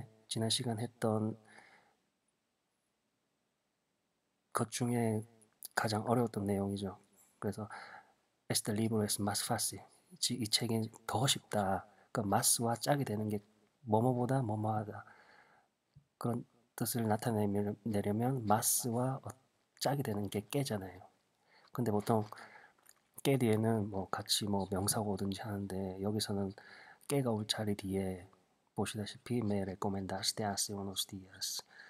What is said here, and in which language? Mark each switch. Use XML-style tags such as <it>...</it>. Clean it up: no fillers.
<ko>지난 시간 했던 것 중에 가장 어려웠던 내용이죠. 그래서</ko> <es>Este libro es más fácil.</es> <ko>이 책이 더 쉽다. 그러니까 mas와 짝이 되는 게 뭐뭐보다 뭐뭐하다, 그런 뜻을 나타내려면 mas와 짝이 되는 게 깨잖아요. 근데 보통 깨 뒤에는 뭐 같이 뭐 명사가 오든지 하는데, 여기서는 깨가 올 자리 뒤에 보시다시피</ko> <es>me recomendaste hace unos días.</es>